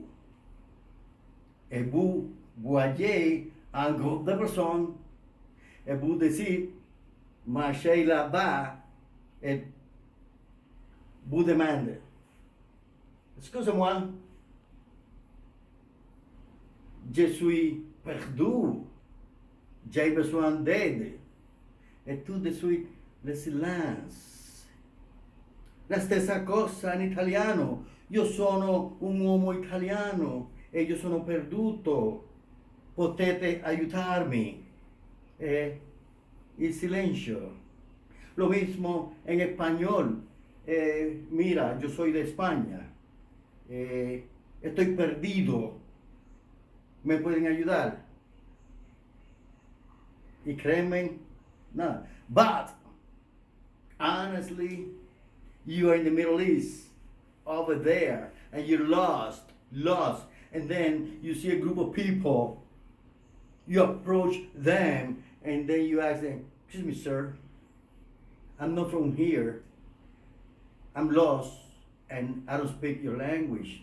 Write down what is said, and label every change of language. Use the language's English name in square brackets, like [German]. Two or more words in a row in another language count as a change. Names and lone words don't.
[French] Et vous voyez un groupe de personnes et vous décidez marcher là-bas et vous demandez, excusez-moi, je suis perdu, j'ai besoin d'aide. Et tout de suite, le silence. [Italian] La stessa cosa in italiano. Io sono un uomo italiano e io sono perduto. Potete aiutarmi? Il silencio. [Spanish] Lo mismo en español. mira, yo soy de España, estoy perdido, ¿me pueden ayudar? Y créeme, nada. [English] But, honestly, you are in the Middle East, over there, and you're lost, and then you see a group of people, you approach them, and then you ask them, excuse me, sir, I'm not from here, I'm lost, and I don't speak your language.